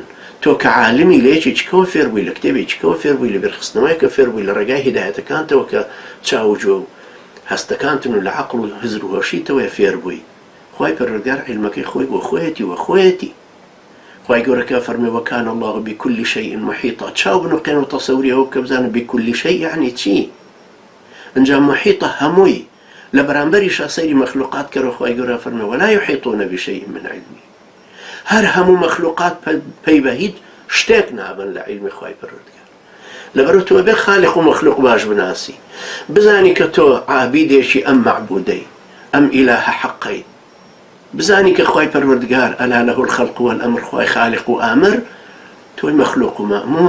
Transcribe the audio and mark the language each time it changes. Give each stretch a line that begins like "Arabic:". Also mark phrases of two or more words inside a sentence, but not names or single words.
Central Kurdish: تۆ کە عالمی لە یەکی چکەوە فێر بووی، لە کتێبی چکەوە فێر بووی، لە بێرخستنەوەیەکە فێر بووی، لە ڕێگای هیدایەتەکانتەوە کە چاوجۆ و هەستەکانتن و لە عەقڵ و هزر و هۆشیتەوەی فێر بووی. خوای پەروەردگار عیلمەکەی خۆی بۆ خۆیەتی وە خۆیەتی. خوای گەورەکە فەرمێ وەکان
Arabic: الله بكل شيء محيطا.
Central Kurdish: چاو بنوقێن و تەسەوری ئەوە بکە بزانە
Arabic: بكل شيء
Central Kurdish: یعنی چی؟ ئەنجا محیطە هەمووی لە بەرامبەریشە سەیری مەخلوقات کەرەوە. خوای گەورە فەرمێ
Arabic: ولا يحيطون بشيء من علمه.
Central Kurdish: هەر هەموو مەخلوقات پەی بە هیچ شتێک نابن لە عیلمی خوای پەروەردگار. لەبەرەوە تۆ بێ خالق و مەخلوق باش بناسی، بزانی کە تۆ عابیدێکی ئەم مەعبودەی، ئەم ئیلاهە حەقەی، بزانی کە خوای پەروەردگار
Arabic: ئەلا لەهو الخەلق والئەمر،
Central Kurdish: خوای خالق و ئامر، تۆی مەخلوق و مەئمور.